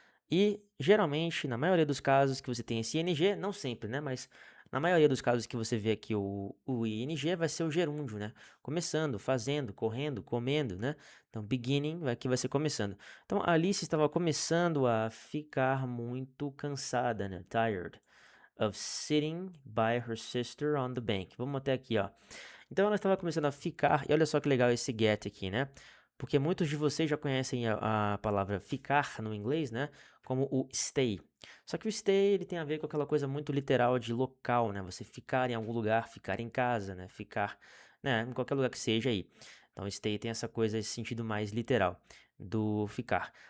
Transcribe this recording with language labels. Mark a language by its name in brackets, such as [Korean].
[Portuguese] E geralmente, na maioria dos casos que você tem esse ing, não sempre, né? Mas na maioria dos casos que você vê aqui o ing vai ser o gerúndio, né? Começando, fazendo, correndo, comendo, né? Então, beginning aqui vai ser começando. Então, a Alice estava começando a ficar muito cansada, né? [English] Tired of sitting by her sister on the bank. [Portuguese] Vamos até aqui, ó. Então ela estava começando a ficar, e olha só que legal esse get aqui, né? Porque muitos de vocês já conhecem a palavra ficar no inglês, né? Como o stay. Só que o stay ele tem a ver com aquela coisa muito literal de local, né? Você ficar em algum lugar, ficar em casa, né? Ficar, né? Em qualquer lugar que seja aí. Então stay tem essa coisa, esse sentido mais literal. do ficar.